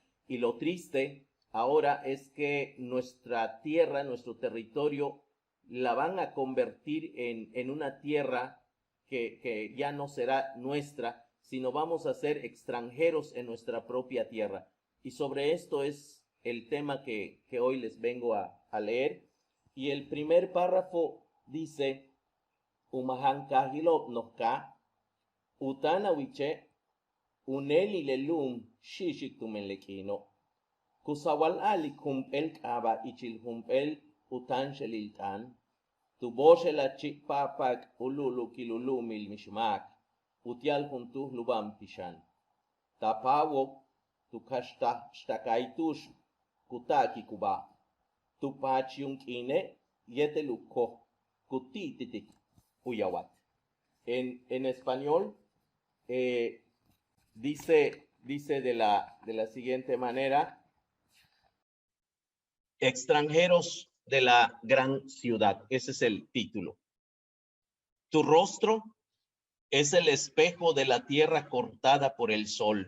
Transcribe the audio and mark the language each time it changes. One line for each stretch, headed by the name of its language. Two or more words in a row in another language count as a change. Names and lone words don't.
Spanish: Y lo triste ahora es que nuestra tierra, nuestro territorio, la van a convertir en una tierra que ya no será nuestra, sino vamos a ser extranjeros en nuestra propia tierra. Y sobre esto es el tema que hoy les vengo a leer. Y el primer párrafo dice:
Huastec: Umahankahilop noka, utanawiche, uneli lelum shishik tumenlekino, kusawal alik humpel kaba ichil humpel utan sheliltan, tuboshela chikpapak ululu kilulumil mishmak, utial juntuh lubam pishan, tapawok tu kashtakaytush kutaki kuba, tu pachiung ine yeteluko kutititik uyawat.
Spanish: En español dice de la siguiente manera: extranjeros de la gran ciudad. Ese es el título. Tu rostro es el espejo de la tierra cortada por el sol.